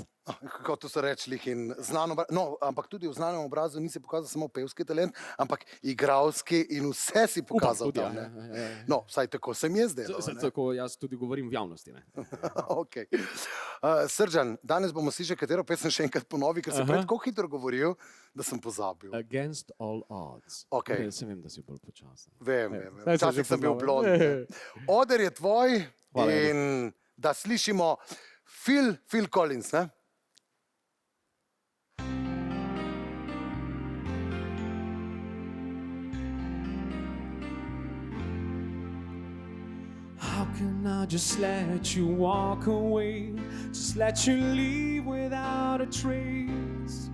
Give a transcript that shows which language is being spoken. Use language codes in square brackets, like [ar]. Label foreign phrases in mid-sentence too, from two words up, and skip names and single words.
[sl] Kot so rekli, in znan obraz, no, ampak tudi v znanem obrazu nisi pokazal samo pevski talent, ampak igralski in vse si pokazal tudi, tam. ja, Ne? ja. No, vsaj tako sem jaz delal. ne. Tako jaz tudi govorim v javnosti. Ne? Okay. Srdžan, danes bomo slišali, katero pesem še enkrat ponovi, ker sem prej tako hitro govoril, da sem pozabil. Against all odds. Okej. Jaz vem, da si bolj počasen. Vem. Zdaj sem že Včasih sem bil pozabil. blond. ne. Oder je tvoj Hvala, in da slišimo Phil Collins, ne? [en] How can I just let you walk away? Just let you leave without a trace.